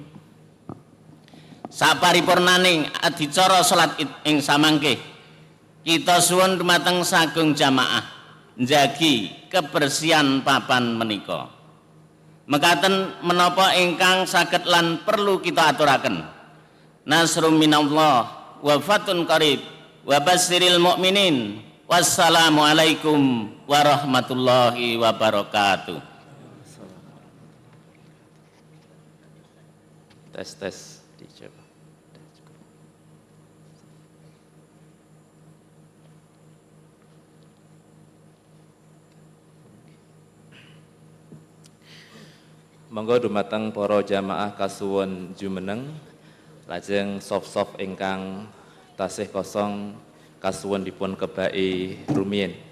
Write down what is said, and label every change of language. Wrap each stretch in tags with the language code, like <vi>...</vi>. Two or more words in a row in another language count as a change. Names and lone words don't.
<jv>Saparipurnaning adicara salat Id ing samangke kita suwun dumateng sagung jamaah njagi kebersihan papan menika. Mekaten menapa ingkang saged lan perlu kita aturaken.</jv> <ar>نصر من الله وفتح قريب وبشر المؤمنين. والسلام عليكم ورحمة الله وبركاته.</ar> <id>Tes dicoba.</id> <jv>Monggo dumateng para jamaah kasuwun jumeneng lajeng soft ingkang tasih kosong kasuwun dipun kebaki rumiyin.</jv>